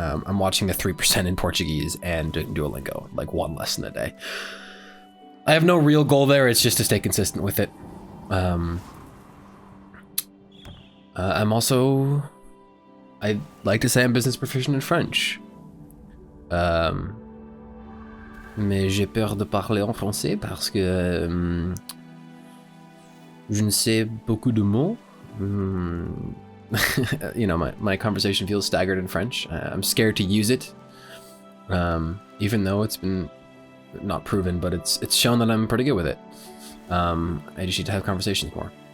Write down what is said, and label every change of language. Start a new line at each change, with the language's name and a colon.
English: I'm watching the 3% in Portuguese and doing Duolingo, like one lesson a day. I have no real goal there, it's just to stay consistent with it. I'm also... I'd like to say I'm business proficient in French.
French: Mais j'ai peur de parler en français parce que je ne sais beaucoup de mots.
English: You know, my conversation feels staggered in French. I'm scared to use it, even though it's been not proven, but it's shown that I'm pretty good with it. I just need to have conversations more.